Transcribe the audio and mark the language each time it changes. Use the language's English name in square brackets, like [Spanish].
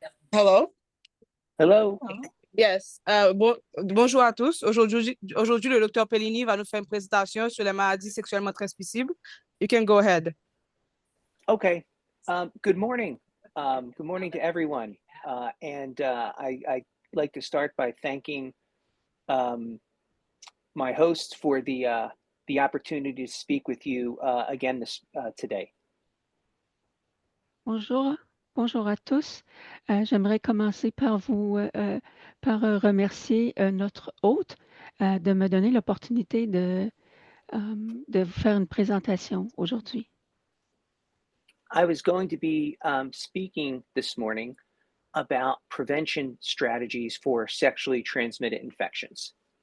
[English] Hello. Hello. [French] Yes. Bonjour à tous. Aujourd'hui, le docteur Pellini va nous faire une présentation sur les maladies sexuellement transmissibles. [English] You can go ahead. Okay. Good morning. Good morning to everyone. I'd like to start by thanking my hosts for the opportunity to speak with you again today. [French] Bonjour, bonjour à tous. J'aimerais commencer par remercier notre hôte de me donner l'opportunité de vous faire une présentation aujourd'hui. [English] I was going to be speaking this morning about prevention strategies for sexually transmitted infections.